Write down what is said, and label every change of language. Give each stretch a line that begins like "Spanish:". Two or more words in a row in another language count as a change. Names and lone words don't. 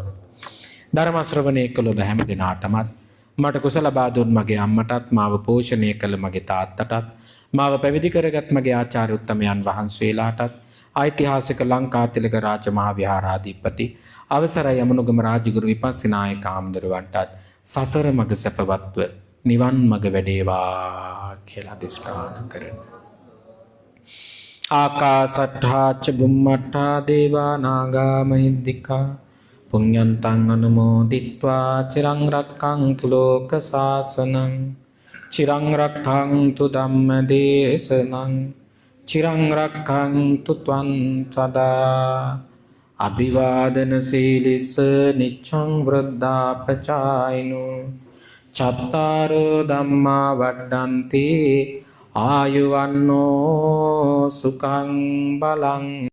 Sinhala: ධර්ම ශ්‍රවණය කළ ඔබ හැම දිනාටමත් මට කුසල බාදුන් මගේ අම්මටත් මාව පෝෂණය කළ මගේ තාත්තටත් මාව පැවිදි කරගත් මගේ ආචාර්ය උත්තමයන් වහන්සේලාටත් ඓතිහාසික ලංකාතිලක රාජ මහා විහාරාධිපති අවසරයි යමුණුගම රාජගුරු විපස්සිනායක හාමුදුරුවන්ටත් සසර මඟ සැපවත්ව නිවන් මඟ වැඩේවා කියලා අධිෂ්ඨාන කරනවා.
Pali: ආකාසට්ඨා ච බුම්මට්ඨා දේවා නාග මහිද්దికා පුඤ්ඤන්තං අනුමෝදිත්වා චිරං රක්ඛන්තු ලෝක සාසනං චිරං රක්ඛන්තු ධම්ම දේශනං චිරං රක්ඛන්තු ත්වං සදා අභිවාදන සීලිස නිච්ඡං වෘද්ධාපචායිනෝ චත්තාරෝ ධම්මා වඩ්ඩන්ති ආයුවන්නෝ සුඛං බලං